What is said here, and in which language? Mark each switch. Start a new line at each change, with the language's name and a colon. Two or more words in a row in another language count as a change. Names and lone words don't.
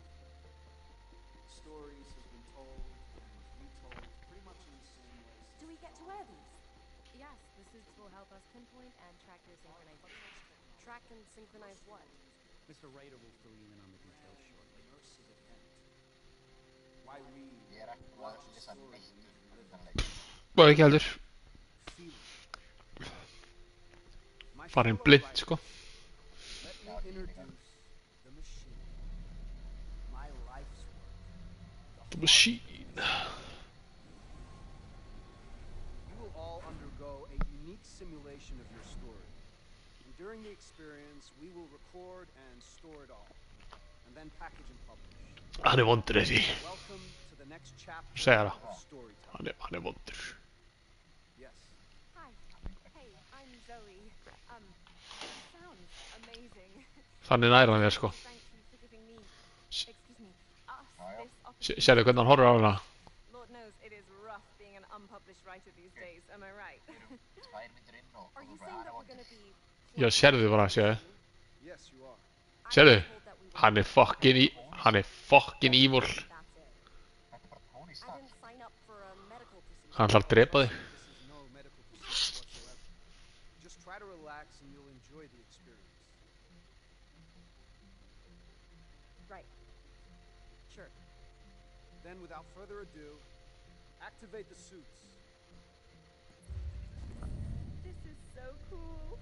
English: Stories have been told and retold pretty much in the same ways. Do we get to wear these? Yes, the suits will help us pinpoint and track your synchronization. Track and synchronize what? Mr. Raider will fill you in on the details shortly. Mercy of Kent. Why read? Watch the story.
Icelandic: Bara ekki heldur.
English: Feel it. My Farin fellow blind, writers, sko. let me introduce the machine. My life's work. The machine. You will all undergo a unique simulation of your story. And during the experience, we will record and store it all. And then package and publish.
Icelandic: Hann er vondur þessi.
English: Welcome to the next chapter
Icelandic: Segja það.
English: of storytelling.
Icelandic: Hann er vondur.
English: Yes. Hi. Hey, I'm Zoe. Sounds amazing.
Icelandic: Þannig næra hann þér, sko.
English: Thank you for giving me, excuse me, us this opportunity.
Icelandic: Sérðu hvernig hann horfir á hana?
English: Lord knows it is rough being an unpublished writer these days, am I right? Are you saying that we're gonna be...
Icelandic: Já, sérðu bara, sérðu.
English: Yes, you are.
Icelandic: Sérðu? Hann er
English: fucking evil. That's it. I didn't sign up for a medical procedure.
Icelandic: Hann ætlar að drepa þig.
English: This is no medical procedure whatsoever. Just try to relax and you'll enjoy the experience. Right. Sure. Then, without further ado, activate the suits. This is so cool.